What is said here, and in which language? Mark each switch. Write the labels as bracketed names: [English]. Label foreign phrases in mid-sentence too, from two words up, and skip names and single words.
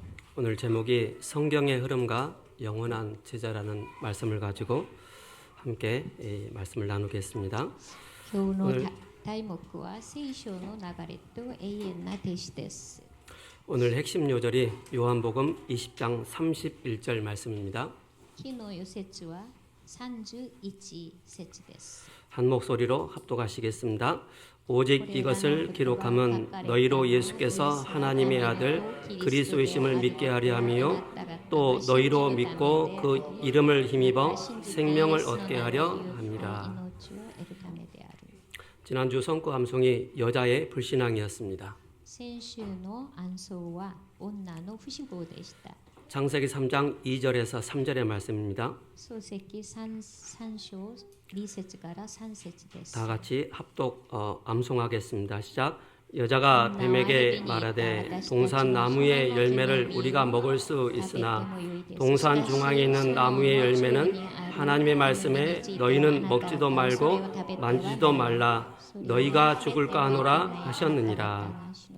[Korean] 오늘 제목이 성경의 흐름과 영원한 제자라는 말씀을 가지고 함께 이 말씀을 나누겠습니다. [Japanese] 今日の [Korean] 오늘 [Japanese] 題目は聖書の流れと永遠な弟子です。 [Korean] 오늘 핵심 요절이 요한복음 20장 31절 말씀입니다. [Japanese] 昨日の説は31節です。 [Korean] 한 목소리로 합독하시겠습니다. 오직 이것을 기록함은 너희로 예수께서 하나님의 아들 그리스도이심을 믿게 하려 함이요 또 너희로 믿고 그 이름을 힘입어 생명을 얻게 하려 함이라. 지난주 성구 암송이 여자의 불신앙이었습니다. [Japanese] 先週の暗唱は女の不死亡でした。 [Korean] 창세기 3장 2절에서 3절의 말씀입니다. [Japanese] 創世記3章2節から3節です。 [Korean] 다 같이 합독 암송하겠습니다. 시작. 여자가 뱀에게 말하되 동산 나무의 열매를 우리가 먹을 수 있으나 동산 중앙에 있는 나무의 열매는 하나님의 말씀에 너희는 먹지도 말고 만지지도 말라 너희가 죽을까 하노라 하셨느니라.